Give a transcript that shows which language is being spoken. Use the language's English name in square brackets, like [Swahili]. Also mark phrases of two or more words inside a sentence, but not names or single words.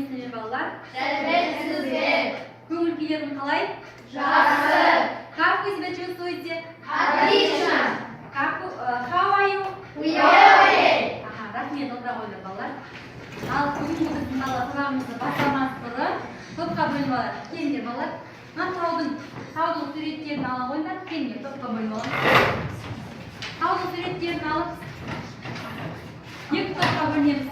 [Kazakh] сәлеметсіздер балалар? Сәлеметсіздер. Көңіл күйлерің қалай? Жақсы. [Russian] Как вы себя чувствуете? Отлично. [English] How are you? We are okay. [Kazakh] Рахмет, отыра қойыңдар балалар. Ал бүгінгі біздің сабағымызды бастамас бұрын топқа бөлініп алайық. Келіңдер балалар. Мына таудың суреттерін ала қойыңдар. Келіңдер, топқа бөлініп аламыз. Таудың суреттерін алып, екі топқа бөлінеміз.